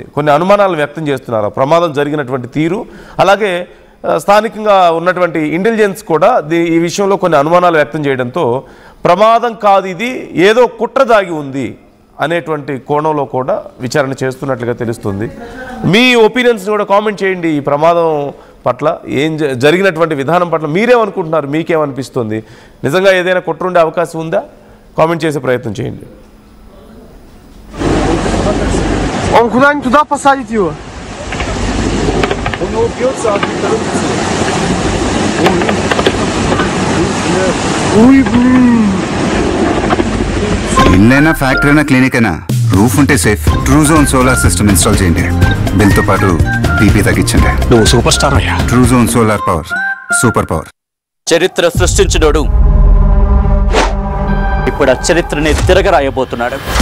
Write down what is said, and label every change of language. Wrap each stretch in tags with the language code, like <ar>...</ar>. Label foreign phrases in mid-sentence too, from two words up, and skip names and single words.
<te>కొన్ని అనుమానాలు వ్యక్తం చేస్తున్నారు ప్రమాదం జరిగినటువంటి తీరు. అలాగే స్థానికంగా ఉన్నటువంటి ఇంటెలిజెన్స్ కూడా ఈ విషయంలో కొన్ని అనుమానాలు వ్యక్తం చేయడంతో ప్రమాదం కాదు, ఇది ఏదో కుట్ర దాగి ఉంది అనేటువంటి కోణంలో కూడా విచారణ చేస్తున్నట్లుగా తెలుస్తుంది. మీ ఒపీనియన్స్ కూడా కామెంట్ చేయండి. ఈ ప్రమాదం పట్ల జరిగినటువంటి విధానం పట్ల మీరేమనుకుంటున్నారు, మీకేమనిపిస్తుంది? నిజంగా ఏదైనా కుట్ర ఉండే అవకాశం ఉందా? కామెంట్ చేసే ప్రయత్నం చేయండి.</te> <ru>Он куда-нибудь туда посадить его? Он его бьется, а не торопится. Ой, блин.</ru> <te>ఇల్లైనా ఫ్యాక్టరీ అయినా క్లినిక్ అయినా రూఫ్ ఉంటే సేఫ్. ట్రూజోన్</te> <en>solar system</en> <te>ఇన్స్టాల్ చేయండి. బిల్తో పాటు పీపీ తగ్గించండి. నువ్వు</te> <en>super star</en> <te>అయ్యా.</te> <en>Truzone solar power, super power.</en> <te>చరిత్ర సృష్టించినోడు ఇప్పుడు ఆ చరిత్రని తిరగరాయబోతున్నాడు.</te>